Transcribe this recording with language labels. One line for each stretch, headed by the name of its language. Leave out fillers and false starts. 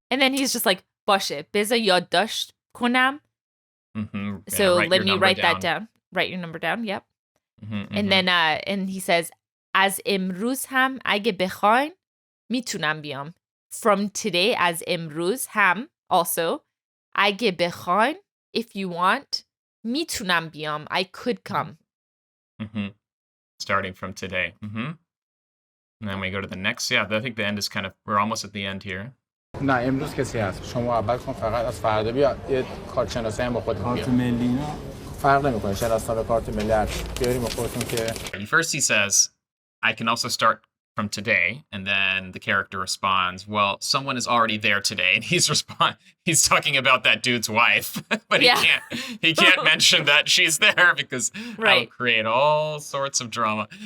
English: And then he's just like,
Persian: باشه, بذار یادداشت کنم.
English: So let me write that down. Write your number down. Yep. And then and he says,
Persian: از امروز هم اگه بخواین میتونم بیام.
English: From today,
Persian: از امروز هم
English: also,
Persian: اگه بخواین,
English: if you want,
Persian: میتونم بیام.
English: I could come. Starting from today. And then we go to the next. Yeah, I think the end is we're almost at the end here.
Persian: نه امروز کسی هست. شما اول کن فقط از فردا بیا یه کارت شناسی هم با خودت بیار. کارت ملی نه فرق نمیکنه. شناسنامه کارت ملی بیاریم با خودتون که.
English: First he says, I can also start from today, and then the character responds, well, someone is already there today, and he's talking about that dude's wife, but he can't mention that she's there because that will create all sorts of drama.